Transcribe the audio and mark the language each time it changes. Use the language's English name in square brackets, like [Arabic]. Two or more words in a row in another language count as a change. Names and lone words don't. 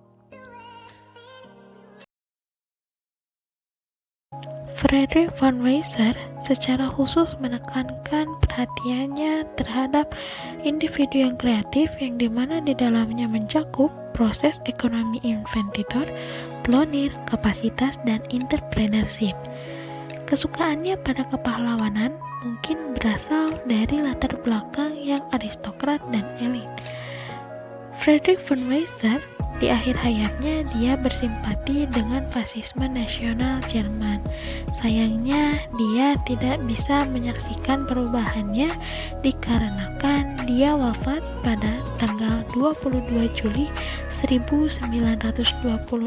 [Indonesian] Friedrich von Weiser secara khusus menekankan perhatiannya terhadap individu yang kreatif yang dimana di dalamnya mencakup proses ekonomi investitor, pionir, kapasitas, dan entrepreneurship. Kesukaannya pada kepahlawanan mungkin berasal dari latar belakang yang aristokrat dan elit. Friedrich von Weiser di akhir hayatnya dia bersimpati dengan fasisme nasional Jerman. Sayangnya dia tidak bisa menyaksikan perubahannya dikarenakan dia wafat pada tanggal 22 Juli 1926.